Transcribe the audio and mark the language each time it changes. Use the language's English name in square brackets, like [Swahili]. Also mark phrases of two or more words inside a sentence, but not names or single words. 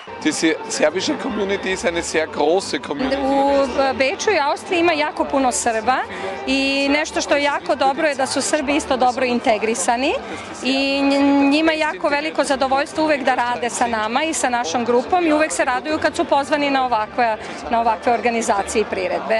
[German] Die serbische Community ist eine sehr große Community. [Serbian] U Beču i Austriji ima jako puno Srba i nešto što je jako dobro je da su Srbi isto dobro integrisani i njima je jako veliko zadovoljstvo uvek da rade sa nama i sa našom grupom i uvek se raduju kad su pozvani na ovakve organizacije i priredbe.